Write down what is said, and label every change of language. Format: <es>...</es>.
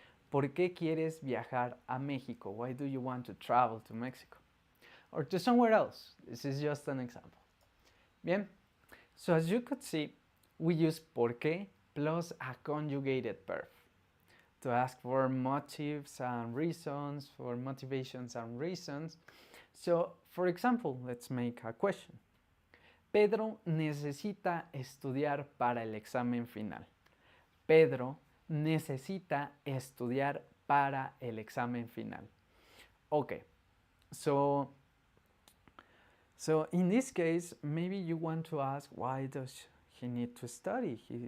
<es>¿Por qué quieres viajar a México?</es> <en>Why do you want to travel to Mexico? Or to somewhere else? This is just an example. Bien, so as you could see, we use por qué plus a conjugated verb to ask for motives and reasons, for motivations and reasons. So, for example, let's make a question.</en> <es>Pedro necesita estudiar para el examen final. Pedro necesita estudiar para el examen final.</es> <en>Okay, so in this case, maybe you want to ask, why does he need to study?</en>